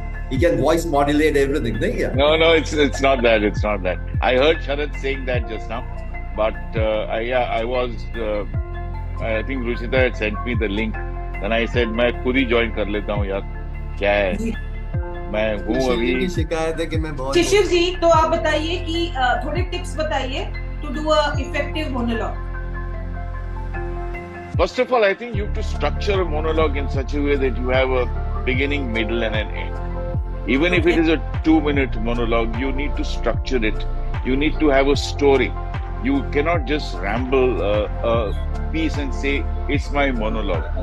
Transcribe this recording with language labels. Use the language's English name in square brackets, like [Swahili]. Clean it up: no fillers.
[English] He can voice modulate everything. No, it's not that. It's not that. I heard Sharad saying that just now, but I was. I think Ruchita had sent me the link, and I said मैं खुद ही join कर लेता हूँ यार. [Hindi] क्या है? मैं हूँ अभी. शिकायत है कि मैं बहुत. शिशिर जी, तो आप बताइए कि थोड़े टिप्स बताइए to do a effective monologue. [English] First of all, I think you have to structure a monologue in such a way that you have a beginning, middle, and an end. Even if it is a 2-minute monologue, you need to structure it. You need to have a story. You cannot just ramble a piece and say, it's my monologue.